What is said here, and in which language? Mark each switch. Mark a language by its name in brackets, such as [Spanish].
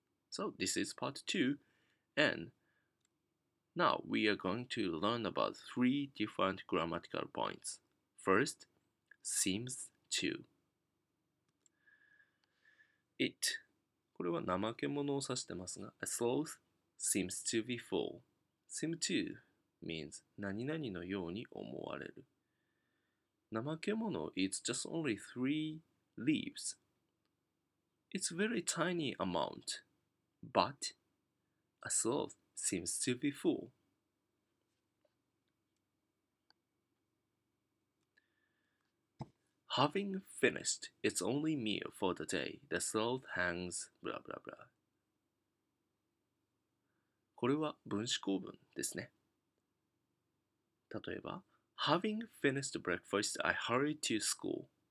[English] So this is part 2, and now we are going to learn about 3 different grammatical points. First, seems to. It [Japanese] これは怠け者を指してますが [English] A sloth seems to be full. Seem to means [Japanese] 何々のように思われる。 [English] 怠け者 eats just only 3 leaves. It's very tiny amount, but a sloth seems to be full. Having finished its only meal for the day, the sloth hangs blah blah blah. [Japanese] これは分子構文ですね。例えば、 [English] Having finished breakfast, I hurried to school.